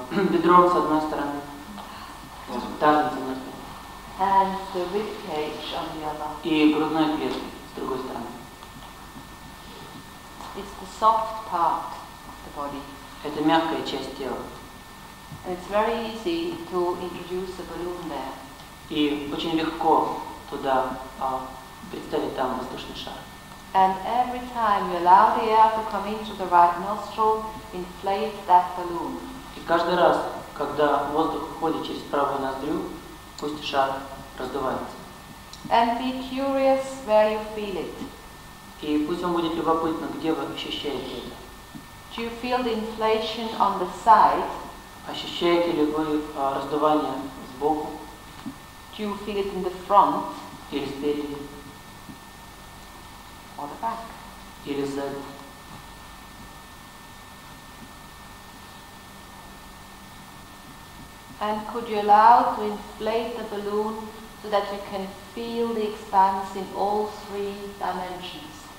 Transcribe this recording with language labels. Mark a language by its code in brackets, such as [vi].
[ru] бедром с одной стороны, тазом с одной стороны, [en] and the rib cage on the other. [ru] и грудной клеткой с другой стороны. [en] It's the soft part of the body. [ru] Это мягкая часть тела. [en] And it's very easy to introduce a balloon there. [ru] И очень легко туда представить там воздушный шар. [en] And every time you allow the air to come into the right nostril, inflate that balloon. [ru] И каждый раз, когда воздух входит через правую ноздрю, пусть шар раздувается. [en] And be curious where you feel it. [ru] И пусть вам будет любопытно, где вы ощущаете это. [en] Do you feel the inflation on the side? [ru] Ощущаете ли вы раздувание сбоку [en] Do you feel it in the front [ru] или спереди, [en] or the back? [ru] или сзади? [en] And could you allow to inflate the balloon so that you can feel the expanse in all three dimensions?